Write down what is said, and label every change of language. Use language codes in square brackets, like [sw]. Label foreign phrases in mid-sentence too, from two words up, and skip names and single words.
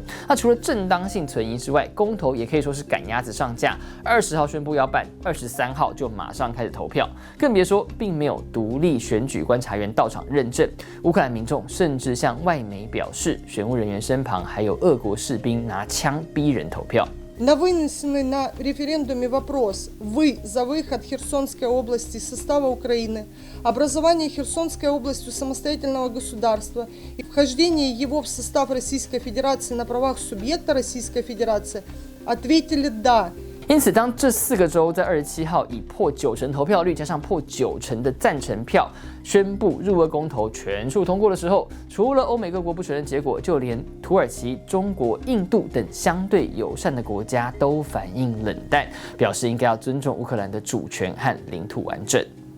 [zh] 那除了正当性存疑之外，公投也可以说是赶鸭子上架。20号宣布要办，23号就马上开始投票，更别说并没有独立选举观察员到场认证。乌克兰民众甚至向外媒表示，选务人员身旁还有俄国士兵拿枪逼人投票。 [ru] На вынесенный на референдуме вопрос «Вы за выход Херсонской области из состава Украины, образование Херсонской областью самостоятельного государства и вхождение его в состав Российской Федерации на правах субъекта Российской Федерации» ответили «Да». [zh] 因此，当这4个州在27号以破90%投票率加上破90%的赞成票宣布入俄公投全数通过的时候，除了欧美各国不承认结果，就连土耳其、中国、印度等相对友善的国家都反应冷淡，表示应该要尊重乌克兰的主权和领土完整。